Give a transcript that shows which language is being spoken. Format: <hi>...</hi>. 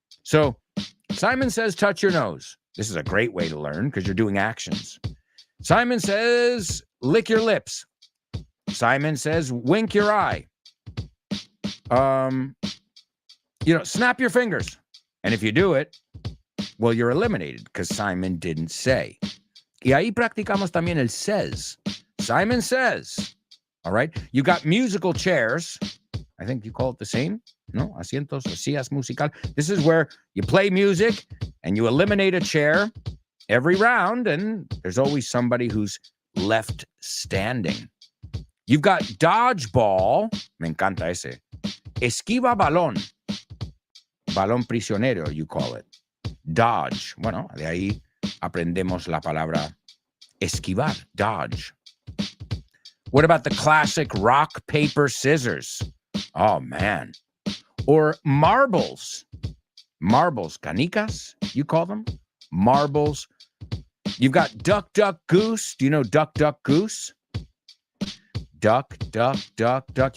<en>So Simon says, touch your nose. This is a great way to learn because you're doing actions. Simon says, lick your lips. Simon says, wink your eye. Snap your fingers. And if you do it, well, you're eliminated because Simon didn't say.</en> <es>Y ahí practicamos también el says.</es> <en>Simon says. All right. You got musical chairs. I think you call it the same. No,</en> <es>asientos o sillas musical.</es> <en>This is where you play music and you eliminate a chair every round, and there's always somebody who's left standing. You've got dodgeball.</en> <es>Me encanta ese. Esquiva balón. Balón prisionero,</es> <en>you call it. Dodge.</en> <es>Bueno, de ahí aprendemos la palabra esquivar.</es> <en>Dodge. What about the classic rock, paper, scissors? Oh, man. Or marbles. Marbles. Canicas, you call them? Marbles. You've got duck, duck, goose. Do you know duck, duck, goose? Duck, duck, duck, duck.</en>